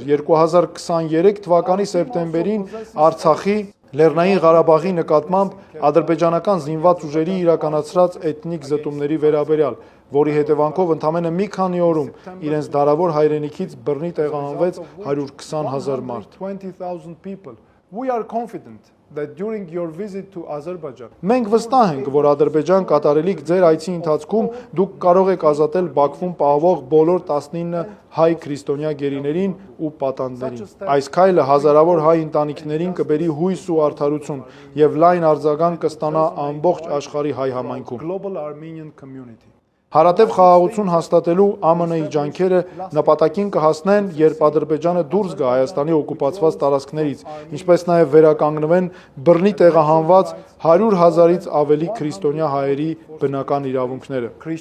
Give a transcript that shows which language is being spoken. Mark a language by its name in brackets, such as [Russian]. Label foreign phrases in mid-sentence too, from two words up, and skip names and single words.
[Armenian] 2023 թվականի սեպտեմբերին Արցախի, Լեռնային Ղարաբաղի նկատմամբ ադրբեջանական զինված ուժերի իրականացրած էթնիկ զտումների վերաբերյալ, որի հետևանքով ընդամենը մի քանի օրում իրենց դարավոր հայրենիքից բռնի տեղահանվեց 120,000 մարդ։ [English] We are confident that during your visit to Azerbaijan, [Armenian] մենք վստահ ենք, որ Ադրբեջան կատարելիք ձեր այցի ընթացքում դուք կարող եք ազատել Բաքվում պահվող բոլոր 19 հայ քրիստոնյա գերիներին ու պատանդներին։ Այս քայլը հազարավոր հայ ընտանիքներին կբերի հույս ու արդարություն եւ լայն արձագանք կստանա ամբողջ աշխարհի հայ համայնքում։ Հարատև խաղաղություն հաստատելու ԱՄՆ-ի ջանքերը նպատակին կհասնեն, երբ Ադրբեջանը դուրս գա Հայաստանի օկուպացված տարածքներից, ինչպես նաև վերականգնվեն բռնի տեղահանված 100,000-ից ավելի քրիստոնյա հայերի բնական իրավունքները։